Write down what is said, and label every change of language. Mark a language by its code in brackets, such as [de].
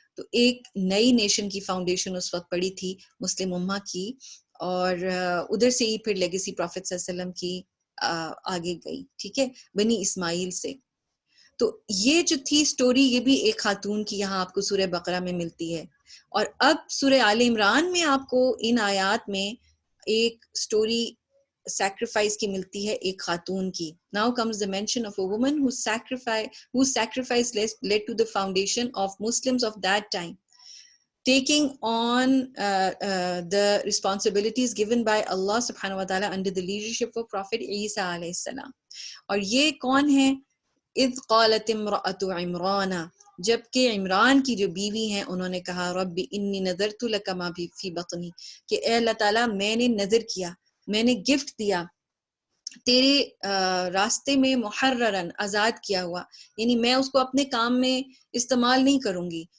[ur] تو ایک نئی نیشن کی فاؤنڈیشن اس وقت پڑی تھی مسلم امہ کی، اور ادھر سے ہی پھر لیگیسی پروفیٹ صلی اللہ علیہ وسلم کی آگے گئی. ٹھیک ہے، بنی اسماعیل سے. تو یہ جو تھی سٹوری، یہ بھی ایک خاتون کی یہاں آپ کو سورہ بقرہ میں ملتی ہے. اور اب سورہ آل عمران میں آپ کو ان آیات میں ایک سٹوری سیکریفائس کی ملتی ہے ایک خاتون کی. [en] Now comes the mention of a woman whose sacrifice led to the foundation of Muslims of that time, taking on the responsibilities given by Allah subhanahu wa ta'ala under the leadership of Prophet Isa alayhi salam. [ur] اور یہ کون ہے؟ [ar] اذ قالت امرأۃ عمران، [ur] جبکہ عمران کی جو بیوی ہیں انہوں نے کہا [ar] رب انی نذرت لک ما فی بطنی، [ur] کہ اے اللہ تعالیٰ میں نے نذر کیا، میں نے گفٹ دیا تیرے راستے میں محررن، آزاد کیا ہوا، یعنی میں اس کو اپنے کام میں استعمال نہیں کروں گی.